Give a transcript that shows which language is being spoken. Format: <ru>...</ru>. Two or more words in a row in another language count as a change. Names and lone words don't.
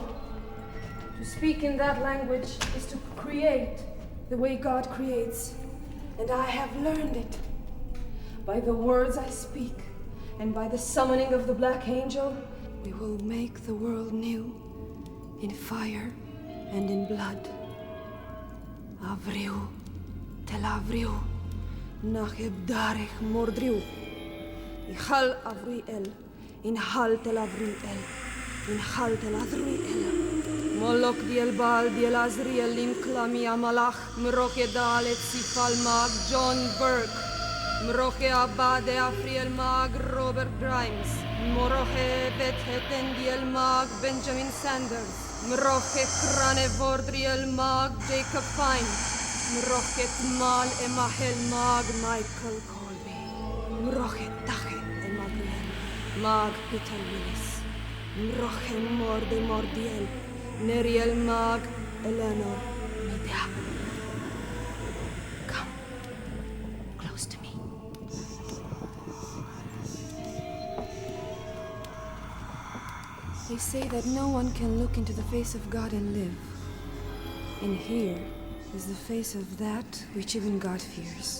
<en>To speak in that language is to create the way God creates. And I have learned it. By the words I speak, and by the summoning of the Black Angel, we will make the world new, in fire and in blood. Avriu, tel avriu, Nacheb darech mordriu. Ichal Avriel. Inhal tel Avriel. Inhal tel Azriel. Molok diel Baal diel Azriel in Klami Amalach. Mroche Dalet Sifal Mag John Burke. Mroche Abade Afriel Mag Robert Grimes. Moroche Betheten diel Mag Benjamin Sanders. Mroche Krane Vordriel Mag Jacob Fine. Mroche Mal Emahel Mag Michael Colby. Mroche Tachet Emagriel Mag Peter Willis. Mroche Morde Mordiel. Neriel Mag Eleanor Media. Come close to me. They say that no one can look into the face of God and live. And here is the face of that which even God fears.</en>